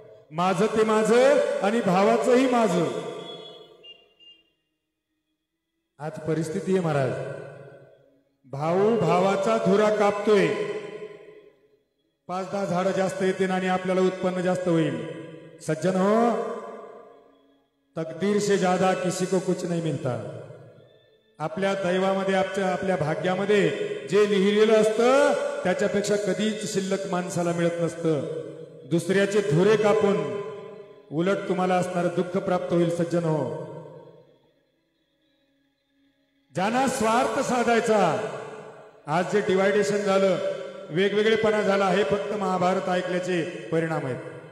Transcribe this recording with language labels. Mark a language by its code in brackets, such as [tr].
[mr] माझं ते माझं आणि भावाचंही माझं. आज परिस्थिती आहे महाराज, भाऊ भावाचा धुरा कापतोय. 5-10 झाडं जास्त येतील आणि आपल्याला उत्पन्न जास्त होईल. सज्जन हो, [hi] तकदीर से ज्यादा किसी को कुछ नहीं मिलता. [mr] आपल्या दैवामध्ये, आपल्या भाग्यामध्ये जे लिहिलेलं असतं त्याच्यापेक्षा कधीच शिल्लक माणसाला मिळत नसतं. दुसऱ्याचे धुरे कापून उलट तुम्हाला असणारं दुःख प्राप्त होईल. सज्जन हो, ज्यांना स्वार्थ साधायचा, आज जे डिवायडेशन झालं, वेगवेगळेपणा झाला, हे फक्त महाभारत ऐकल्याचे परिणाम आहेत.